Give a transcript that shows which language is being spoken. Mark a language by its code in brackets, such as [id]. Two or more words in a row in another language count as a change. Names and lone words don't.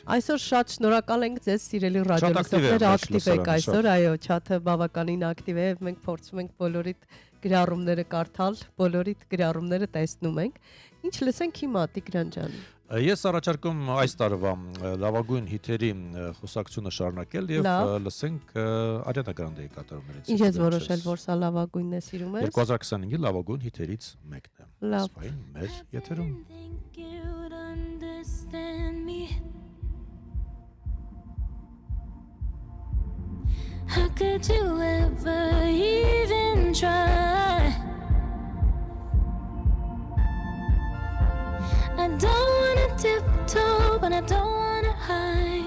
[hy] Այսօր շատ շնորհակալ ենք ձեզ, սիրելի ռադիոլսողներ, ակտիվ եք այսօր, այո, չաթը բավականին ակտիվ է եւ մենք փորձում ենք բոլորիդ գրառումները կարդալ, բոլորիդ գրառումները տեսնում ենք։ Ինչ լսենք հիմա, Տիգրան ջան։ Ես առաջարկում այս տարվա լավագույն հիթերի խոսակցությունը շարունակել եւ լսենք Ariana Grande-ի կատարումներից։ Ինչ ես որոշել, որ սա լավագույնն է, սիրում ես։ 2025-ի լավագույն հիթերից մեկն է։ Լավ։ Սպայն մեր եթերում։ [en] How could you ever even try? I don't wanna tiptoe, but I don't wanna hide.